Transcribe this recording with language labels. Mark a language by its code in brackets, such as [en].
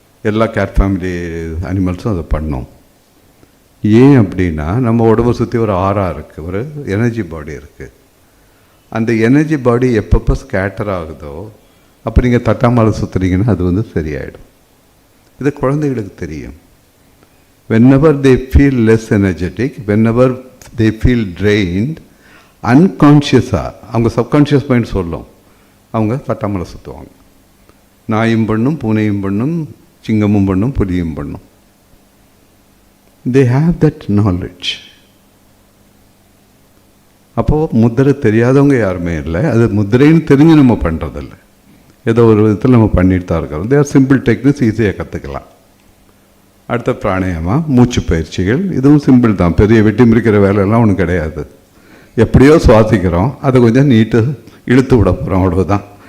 [ta] எல்லா gate family அனிமல்ஸும் அதை பண்ணும். ஏன் அப்படின்னா நம்ம உடம்பை சுற்றி ஒரு ஆறா இருக்குது, ஒரு எனர்ஜி பாடி இருக்குது. அந்த எனர்ஜி பாடி எப்பப்போ ஸ்கேட்டர் ஆகுதோ அப்போ நீங்கள் தட்டாமலை சுற்றுறீங்கன்னா அது சரியாயிடும். இது குழந்தைகளுக்கு தெரியும். [en] whenever they feel less energetic, whenever they feel drained, unconscious-ஆக [ta] அவங்க சப்கான்ஷியஸ் மைண்ட் சொல்லும், அவங்க தட்டாமலை சுற்றுவாங்க. நாயும் பண்ணும், பூனையும் பண்ணும், சிங்கமும் பண்ணும், புலியும் பண்ணும். [en] They have that knowledge. [ta] அப்போது முத்திரை தெரியாதவங்க யாருமே இல்லை. அது முத்திரைன்னு தெரிஞ்சு நம்ம பண்ணுறதில்ல, ஏதோ ஒரு விதத்தில் நம்ம பண்ணிட்டு தான் இருக்கிறோம். [en] they're simple techniques, [ta] ஈஸியாக கற்றுக்கலாம். அடுத்த பிராணாயாமா, மூச்சு பயிற்சிகள். இதுவும் சிம்பிள் தான், பெரிய வெட்டி முறிக்கிற வேலையெல்லாம் ஒன்றும் கிடையாது. எப்படியோ சுவாசிக்கிறோம், அதை கொஞ்சம் நீட்டு இழுத்து விட போகிறோம், அவ்வளோதான்.